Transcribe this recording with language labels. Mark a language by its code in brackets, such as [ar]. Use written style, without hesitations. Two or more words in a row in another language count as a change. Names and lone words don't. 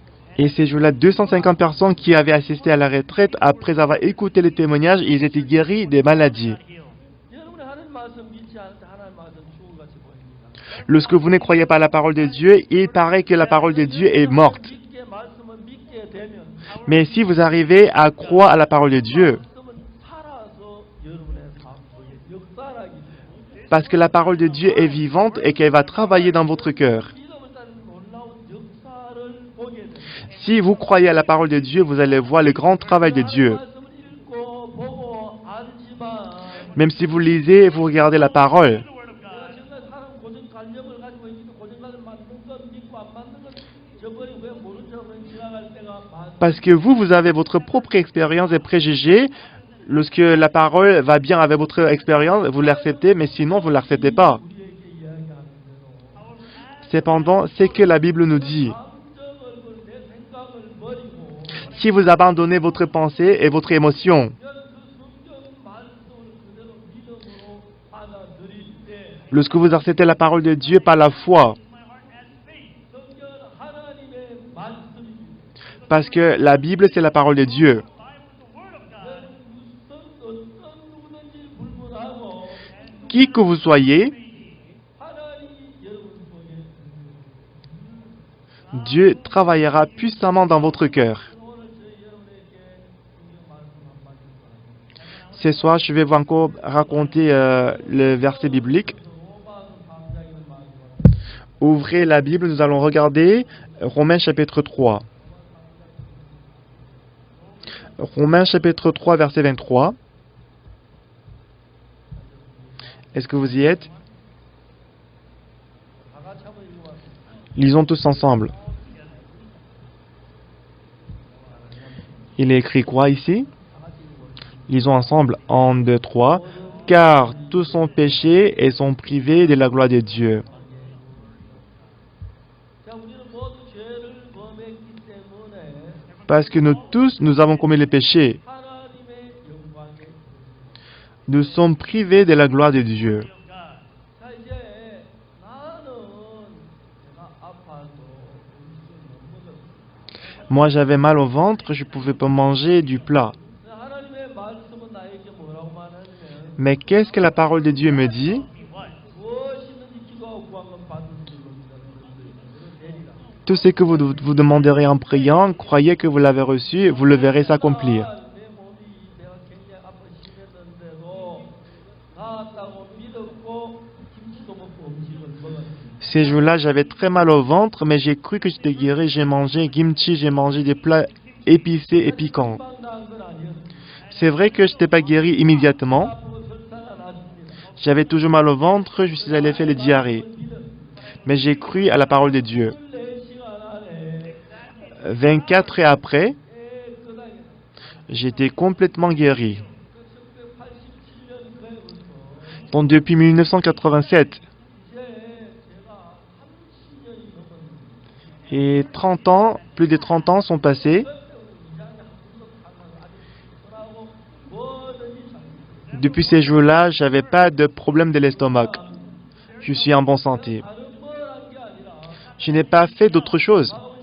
[fr] Et ces jours-là, 250 personnes qui avaient assisté à la retraite, après avoir écouté les témoignages, ils étaient guéris des maladies. [ko] 여러분이 하나님 말씀 믿지 않을 때 하나님 말씀 죽어같이 보입니다. [fr] Lorsque vous ne croyez pas à la parole de Dieu, il paraît que la parole de Dieu est morte. [ko] 믿게 말씀을 믿게 되면 [fr] Mais si vous arrivez à croire à la parole de Dieu, [ko] 말씀은 살아서 여러분의 삶 속에 역사하기 때문에 [fr] parce que la parole de Dieu est vivante et qu'elle va travailler dans votre cœur. [ko] 믿음을 따른 놀라운 역사를 보게 됩니다. [fr] Si vous croyez à la parole de Dieu, vous allez voir le grand travail de Dieu. [ko] 말씀을 읽고 보고 알지만 [fr] Même si vous lisez et vous regardez la parole, [ko] 내가 지금까지 사람 고정관념을 가지고 있는데 고정관념 맞는 건 믿고 안 맞는 건 저번에 왜 모른 척 그냥 지나갈 때가 많습니다. [fr] parce que vous avez votre propre expérience et préjugés, lorsque la parole va bien avec votre expérience, vous l'acceptez, mais sinon vous ne l'acceptez pas. [ko] 우리에게 이야기하는 대로 [fr] Cependant, c'est que la Bible nous dit. [ko] 감정을 내 생각을 버리고 [fr] Si vous abandonnez votre pensée et votre émotion, [ko] 그 성경 말씀을 그대로 믿음으로 받아들일 때 [fr] lorsque vous acceptez la parole de Dieu par la foi, [ko] 성경은 하나님의 말씀입니다. [fr] parce que la Bible c'est la parole de Dieu. [ko] 어떤 누구든지 불문하고 [fr] Qui que vous soyez, [ko] 하나님이 여러분 속에 [fr] Dieu travaillera puissamment dans votre cœur. [ko] 오늘 저희 여러분에게 성경 말씀 한 마디 바랍니다. [fr] Ce soir, je vais vous encore raconter le verset biblique. [ko] 로마서 3장에는 말씀 [fr] Ouvrez la Bible, nous allons regarder Romains chapitre 3. Romains chapitre 3, verset 23. Est-ce que vous y êtes? [ko] 다 같이 한번 읽어봤습니다. [fr] Lisons tous ensemble. Il est écrit quoi ici? [ko] 다 같이 읽어보겠습니다. [fr] Lisons ensemble. 1, 2, 3. Car tous sont péchés et sont privés de la gloire de Dieu. [ko] 자, 우리는 모두 죄를 범했기 때문에 [fr] Parce que nous tous, nous avons commis le péché. [ko] 하나님의 영광에 [fr] Nous sommes privés de la gloire de Dieu. [ko] 자, 이제 나는 내가 아파도 음식을 못 먹었어. [fr] Moi, j'avais mal au ventre, je ne pouvais pas manger du plat. [ko] 하나님의 말씀은 나에게 뭐라고 말하냐면 [fr] Mais qu'est-ce que la parole de Dieu me dit? [ko] 무엇이든지 기도하고 구한 건 받을 수 있습니다. 되리라. [fr] Tout ce que vous demanderez en priant, croyez que vous l'avez reçu, vous le verrez s'accomplir. [ko] 내 몸이 내가 굉장히 아파 심했는데도 나았다고 믿었고 김치도 먹고 음식을 먹었습니다. [fr] Ces jours-là, j'avais très mal au ventre, mais j'ai cru que j'étais guéri. J'ai mangé kimchi, j'ai mangé des plats épicés et piquants. [ko] 금방 나은 건 아니었습니다. [fr] C'est vrai que je n'étais pas guéri immédiatement. [ko] 아프고 설사가 났습니다. [fr] J'avais toujours mal au ventre, je suis allé faire les diarrhées. Mais j'ai cru à la parole de Dieu. [ko] 24시간 안에 [fr] 24 heures après, [ko] 깨끗하게 [fr] j'étais complètement guéri. [ko] 1987년 그해부터 [fr] Donc depuis 1987 [ko] 이제 제가 30년이 넘었습니다. [fr] et 30 ans, plus de 30 ans sont passés. Depuis ces jours-là, j'avais pas de problème de l'estomac. Je suis en bonne santé. Je n'ai pas fait d'autre chose.